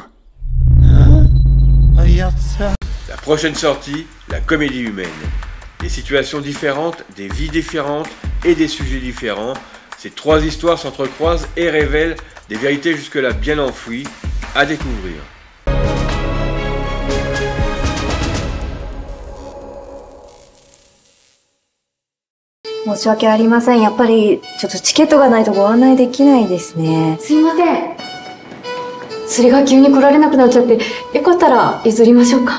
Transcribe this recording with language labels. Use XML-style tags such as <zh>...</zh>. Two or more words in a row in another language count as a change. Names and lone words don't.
<fr>Regarde ça. La prochaine sortie, la comédie humaine. Des situations différentes, des vies différentes et des sujets différents. Ces trois histoires s'entrecroisent et révèlent des vérités jusque-là bien enfouies à découvrir.</fr> <ja>申し訳ありません。やっぱりちょっとチケットがないとご案内できないですね。すいません。それが急に来られなくなっちゃって、よかったら譲りましょうか。</ja>